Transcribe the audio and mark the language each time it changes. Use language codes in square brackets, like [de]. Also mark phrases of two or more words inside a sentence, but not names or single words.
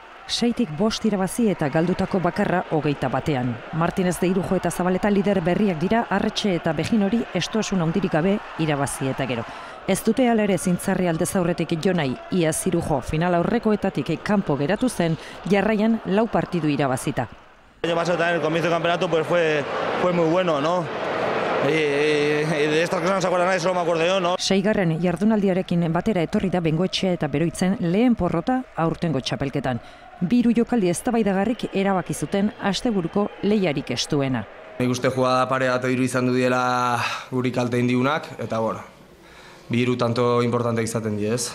[eu] 6-5 irabazi eta galdutako bakarra 21. Martinez de Irujo eta Zabaleta lider berriak dira, Arretxe eta Bejinori estoasun handirik gabe irabazi eta gero. Ez dute hala ere zintzarri aldez aurretik Jonai, iaz Irujo final aurrekoetatik kanpo geratu zen, jarraian 4 partidu irabazita. [es] El año pasado también el comienzo del campeonato pues fue muy bueno, ¿no? De estas cosas no se acuerda nadie, solo me acuerdo yo, ¿no? 6. [eu] Jardunaldiarekin batera etorri da Bengoetxea eta Beroitzen lehen porrota aurtengo txapelketan. 2 jokaldi eztabaidagarrik erabaki zuten asteburuko lehiarik estuena. Nik uste jugada pare bat hiru izan du diela guri kalte indiunak, eta bueno, 2 tanto importante izaten die, ez?